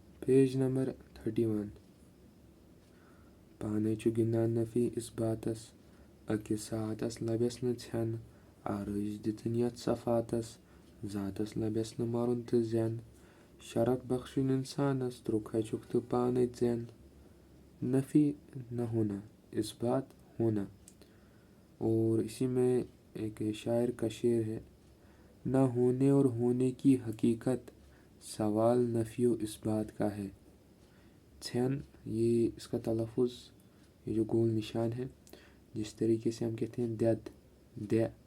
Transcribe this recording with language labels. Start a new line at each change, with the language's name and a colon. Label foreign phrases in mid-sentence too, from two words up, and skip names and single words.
Kashmiri: پیج نمبر 31 پانے چھُ گِنٛدان نفی اِثباتس أکِس ساعتس لبٮ۪س نہٕ ژھٮ۪ن آرٲیش دِتٕنۍ یتھ صفاتس ذاتس لبٮ۪س نہٕ مرُن تہٕ زٮ۪ن شرف بخشُن انسانس ترُک ہچُکھ تہٕ پانے ژٮ۪ن
Urdu: نفی نہ ہونا اثبات ہونا اور اسی میں ایک شاعر کا شعر ہے نہ ہونے اور ہونے کی حقیقت سوال نفی و اثبات کا ہے ژھٮ۪ن یہ اس کا تلفظ یہ جو گول نشان ہے جس طریقے سے ہم کہتے ہیں دد دے